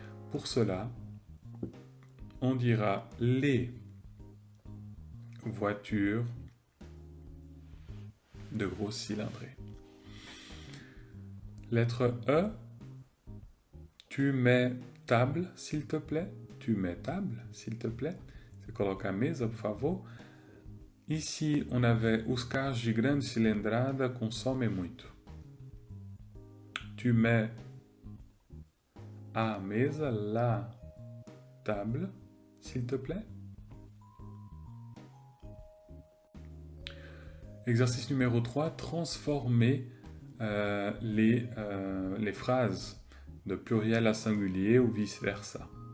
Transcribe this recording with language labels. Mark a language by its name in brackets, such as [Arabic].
[French] Pour cela, on dira les voitures de gros cylindrés. Lettre E. Tu mets table, s'il te plaît. Tu mets table, s'il te plaît. [Portuguese] Você coloca a mesa, por favor. [French] Ici, on avait [Portuguese] os carros de grande cilindrada consomem muito. [French] Tu mets [Portuguese] à mesa, [French] la table, s'il te plaît. Exercice numéro 3, transformer les phrases de pluriel à singulier ou vice-versa.